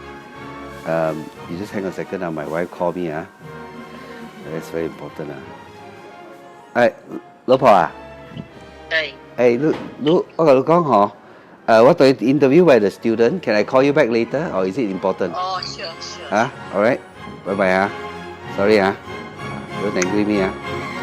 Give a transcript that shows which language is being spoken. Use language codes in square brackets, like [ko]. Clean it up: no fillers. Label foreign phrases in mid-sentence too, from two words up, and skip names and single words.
[en] You just hang on a second now. My wife called me. That's very important. [yue] 老婆啊，我同你講嗬，我對 [en] interview by the student. Can I call you back later, or is it important? Oh, sure. Alright. Bye bye. Sorry. Don't angry me.